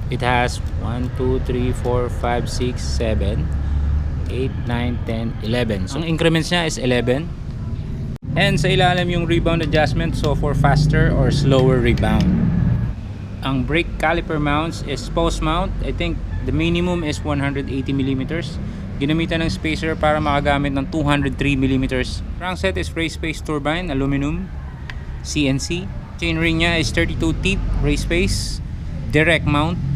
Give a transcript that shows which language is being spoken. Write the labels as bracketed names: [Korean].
[English] It has 1, 2, 3, 4, 5, 6, 7, 8, 9, 10, 11. So [Filipino] ang increments niya [English] is 11. And sa ilalim yung rebound adjustment, so for faster or slower rebound. Ang brake caliper mounts is post mount. I think the minimum is 180mm. [Filipino] Ginamitan ng spacer para makagamit ng 203mm. [English] Crankset is race face turbine, aluminum, CNC. Chainring niya is 32 teeth, race face, direct mount.